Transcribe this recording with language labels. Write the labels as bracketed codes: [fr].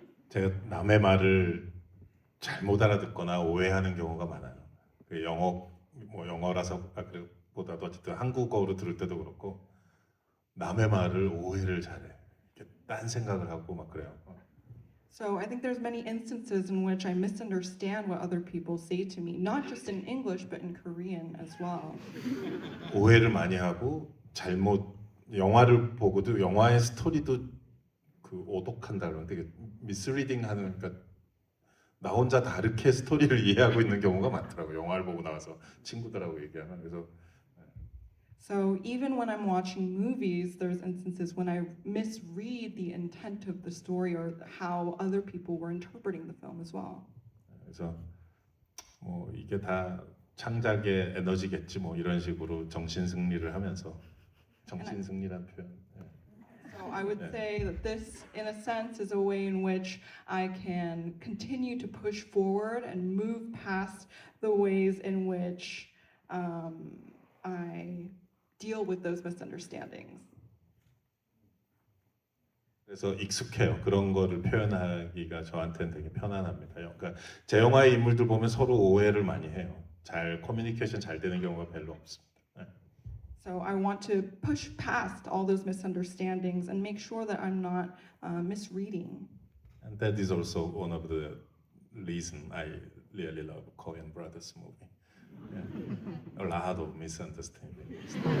[ko] 제가 남의 말을 잘못 알아듣거나 오해하는 경우가 많아요. 그 영어라서 보다도 어쨌든 한국어로 들을 때도 그렇고 남의 말을 오해를 잘해. 이렇게 딴 생각을 하고 막 그래요. [en] So I think there's many instances in which I misunderstand what other people say to me, not just in English but in Korean as well. [ko] 오해를 많이 하고 잘못 영화를 보고도 영화의 스토리도 그 오독한다 그러면 되게 미스리딩하는 그러니까 나 혼자 다르게 스토리를 이해하고 있는 경우가 많더라고요. 영화를 보고 나와서 친구들하고 얘기하면 그래서 [en] So even when I'm watching movies, there's instances when I misread the intent of the story or how other people were interpreting the film as well. [ko] 그래서 뭐 이게 다 창작의 에너지겠지 뭐 이런 식으로 정신 승리를 하면서 정신 승리란 표현. [en] So I would Yeah. say that this, in a sense, is a way in which I can continue to push forward and move past the ways in which I deal with those misunderstandings. [ko] 그래서 익숙해요. 그런 거를 표현하기가 저한테는 되게 편안합니다. 그러니까 제 영화의 인물들 보면 서로 오해를 많이 해요. 잘 커뮤니케이션 잘 되는 경우가 별로 없습니다. [en] So I want to push past all those misunderstandings and make sure that I'm not misreading. And that is also one of the reason I really love Coen Brothers movie. Yeah. A lot of misunderstandings.